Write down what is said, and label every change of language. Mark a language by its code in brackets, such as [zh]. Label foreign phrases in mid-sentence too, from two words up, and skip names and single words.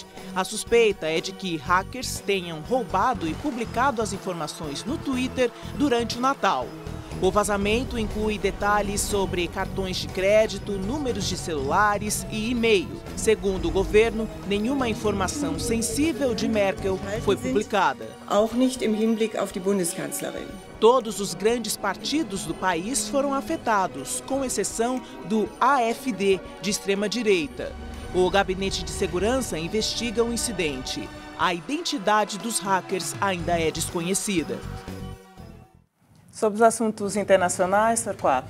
[pt] A suspeita é de que hackers tenham roubado e publicado as informações no Twitter durante o Natal. O vazamento inclui detalhes sobre cartões de crédito, números de celulares e e-mail. Segundo o governo, nenhuma informação sensível de Merkel foi publicada. [de] Auch nicht im Hinblick auf die Bundeskanzlerin. [pt] Todos os grandes partidos do país foram afetados, com exceção do AfD, de extrema-direita. O Gabinete de Segurança investiga o incidente. A identidade dos hackers ainda é desconhecida. Sobre os assuntos internacionais, Torquato.